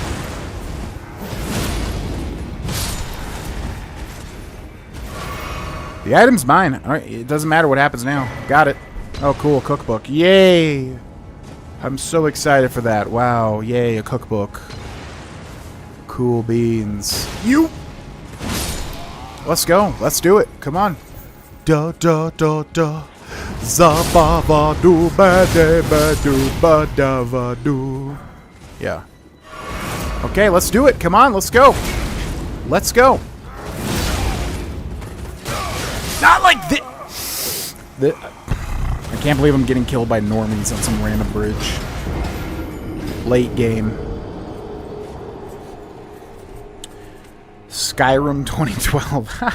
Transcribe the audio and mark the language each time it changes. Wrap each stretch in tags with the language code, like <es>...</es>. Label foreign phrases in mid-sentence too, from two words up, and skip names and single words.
<en>The item's mine. Alright, it doesn't matter what happens now. Got it. Oh, cool. Cookbook. Yay! I'm so excited for that. Wow. Yay, a cookbook. Cool beans. You! Let's go. Let's do it. Come on. Da da da da. Zabavadu bade badu badavadu. Yeah. Okay, let's do it. Come on, let's go. Let's go. Not like this. I can't believe I'm getting killed by normies on some random bridge. Late game. Skyrim 2012.</en>